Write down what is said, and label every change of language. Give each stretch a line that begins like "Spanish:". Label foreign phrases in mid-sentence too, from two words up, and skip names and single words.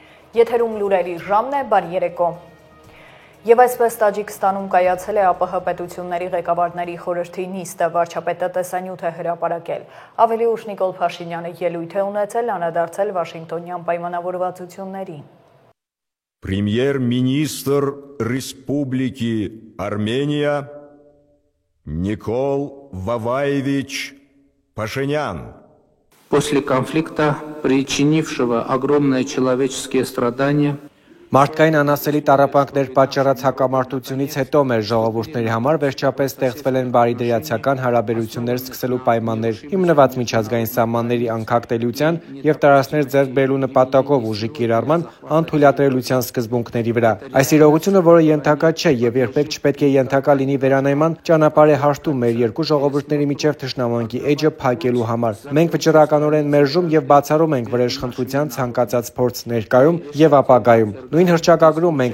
Armenian: Եթերում լուրերի ժամն է, բարի երեկո։ Եվ այսպես Տաջիկստանում կայացել է ԱՊՀ պետությունների ղեկավարների խորհրդի նիստը, վարչապետը տեսանյութ է հրապարակել։ Ավելի ուշ Նիկոլ Փաշինյանը ելույթ է ունեցել, անդրադարձել Վաշինգտոնյան պայմանավորվածություններին։
Russian: Премьер-министр Республики Армения Никол Ваваевич Пашинян. После конфликта, причинившего огромные человеческие страдания,
Armenian: Մարդկային անասելի տառապանքներ պատճառած հակամարտությունից հետո մեր ժողովուրդների համար վերջապես ստեղծվել են բարիդրացիական հարաբերություններ սկսելու պայմաններ, հիմնված միջազգային սահմանների անկախտելիության եւ տարածքներ ձեռք բերելու նպատակով ուժի կիրառման անթույլատրելիության սկզբունքների վրա։ Այս իրողությունը, որը ենթակա չէ եւ երբեք չպետք է ենթակա լինի վերանայման, ճանապարհ է հարթում մեր երկու ժողովուրդների միջև թշնամանքի էջը փակելու համար։ Մենք վճռականորեն մերժում եւ բացառում ենք վրեժխնդրության ցանկացած փորձ ներկայում եւ ապագայում։ Նույն հռչակագրում մենք